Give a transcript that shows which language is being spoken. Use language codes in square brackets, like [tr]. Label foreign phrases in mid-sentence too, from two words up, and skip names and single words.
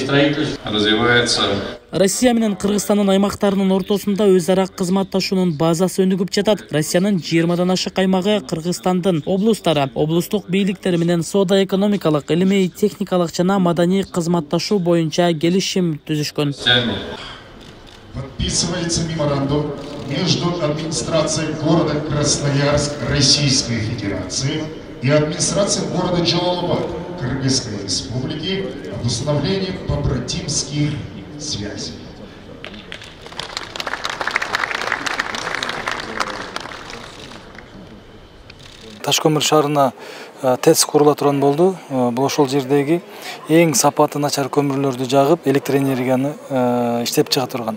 [ky] Россия менен Кыргызстандын аймактарынын ортосунда өз ара кызматташуунун базасы өнүгүп жатат. Россиянын 20дан ашык аймагы Кыргызстандын облустары, облустук бийликтери менен соода экономикалык, илимий, техникалык жана маданий кызматташуу боюнча келишим түзүшкөн. [ru] Подписывается меморандум между администрацией города Красноярск Российской Федерации и администрацией города Джалалабад Кыргызской Республики об установлении побратимских связей. [ky] Ташкөмүр шаарына ТЭЦ курула турган болду. Бул ошол жердеги эң сапаты начар көмүрлөрдү жагып, электр энергияны иштеп чыга турган.